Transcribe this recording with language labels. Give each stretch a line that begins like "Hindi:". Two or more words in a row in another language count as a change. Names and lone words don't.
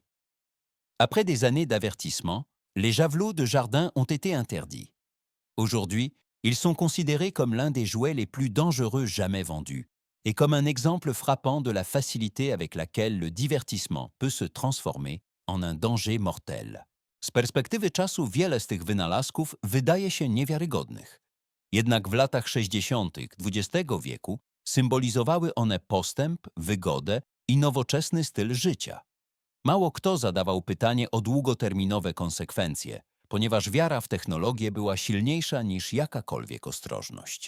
French: Après des années d'avertissement, les javelots de jardin ont été interdits. Aujourd'hui, ils sont considérés comme l'un des jouets les plus dangereux jamais vendus et comme un exemple frappant de la facilité avec laquelle le divertissement peut se transformer en un danger mortel.
Polish: Z perspektywy czasu wiele z tych wynalazków wydaje się niewiarygodnych. Jednak w latach 60. XX wieku symbolizowały one postęp, wygodę i nowoczesny styl życia. Mało kto zadawał pytanie o długoterminowe konsekwencje, ponieważ wiara w technologię była silniejsza niż jakakolwiek ostrożność.